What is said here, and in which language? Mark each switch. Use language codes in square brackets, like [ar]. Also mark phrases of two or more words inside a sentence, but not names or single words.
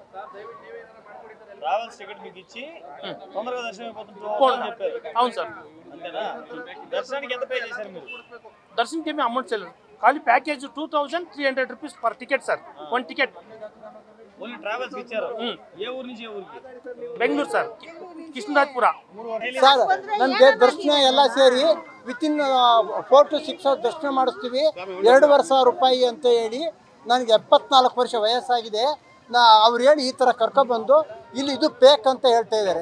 [te] ట్రావెల్స్ టికెట్ మీకు ఇచ్చి తొందరగా దర్శనం అయిపోతుంది చెప్పారు. అవును సార్. అంతేనా? దర్శనానికి ఎంత పే చేశారు మీరు? దర్శనంకి ఏమీ అమౌంట్ చేయలేదు, ఖాళీ ప్యాకేజ్ 2,300 [en] rupees per ticket [te] సార్. 1 టికెట్ [en] only travels [te] ఇచ్చారు. ఏ ఊరు నుంచి ఏ ఊరికి? [kn] ಬೆಂಗಳೂರು ಸರ್, ಕೃಷ್ಣರಾಜಪುರ. ಸರ್ ನಮಗೆ ದರ್ಶನ ಎಲ್ಲ ಸೇರಿ [en] within 4 to 6 hour [kn] ದರ್ಶನ ಮಾಡಿಸ್ತೀವಿ. 2,500 ರೂಪಾಯಿ ಅಂತ ಹೇಳಿ ನನಗೆ 74 ವರ್ಷ ವಯಸ್ಸಾಗಿದೆ. ಅವ್ರು ಹೇಳಿ ಈ ಥರ ಕರ್ಕೊಬಂದು ಇಲ್ಲಿ ಇದು ಪೇಕ್ ಅಂತ ಹೇಳ್ತಾ ಇದ್ದಾರೆ.